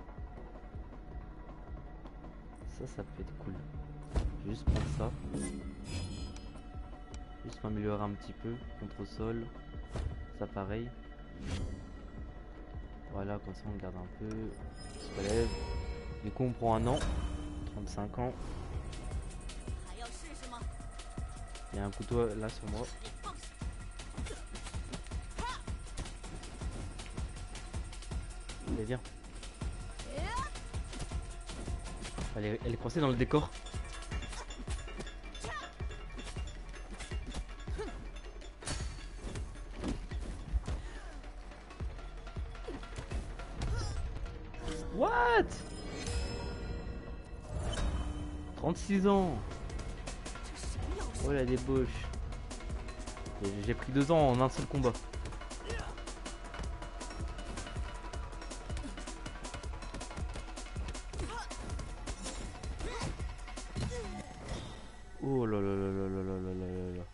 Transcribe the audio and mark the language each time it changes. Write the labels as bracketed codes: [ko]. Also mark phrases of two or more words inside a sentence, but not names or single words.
[fr] Ça peut être cool. Je vais juste prendre ça. Juste m'améliorer un petit peu. Contre-sol. Ça pareil. Voilà, comme ça on garde un peu. On se relève. Du coup on prend un an. 35 ans. [zh] 还要试试吗？ [fr] Il y a un couteau là sur moi. [zh] 你放下。 [fr] Allez viens. Elle est coincée dans le décor. What? 36 ans. [zh] 这谁要是 [fr] Oh la débauche. J'ai pris 2 ans en un seul combat. Oh là là là là là là là là là.